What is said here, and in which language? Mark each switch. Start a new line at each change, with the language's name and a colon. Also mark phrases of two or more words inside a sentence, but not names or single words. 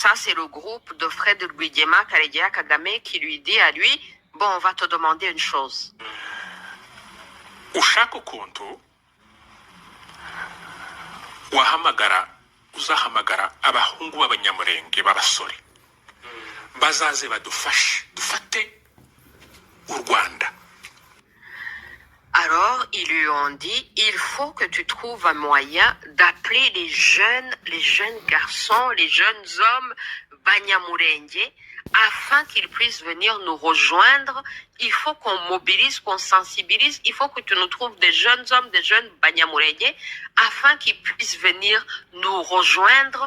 French: Ça, c'est le groupe de Fred Rwigema Karegeya Kagame qui lui dit à lui, bon, on va te demander une chose.
Kinyarwanda: Ushaka ukuntu uzahamagara abahungu b'abanyamurenge b'abasore bazaze badufashe dufate u Rwanda.
French: Alors, ils lui ont dit, il faut que tu trouves un moyen d'appeler les jeunes garçons, les jeunes hommes Banyamulenge, afin qu'ils puissent venir nous rejoindre. Il faut qu'on mobilise, qu'on sensibilise. Il faut que tu nous trouves des jeunes hommes, des jeunes Banyamulenge, afin qu'ils puissent venir nous rejoindre.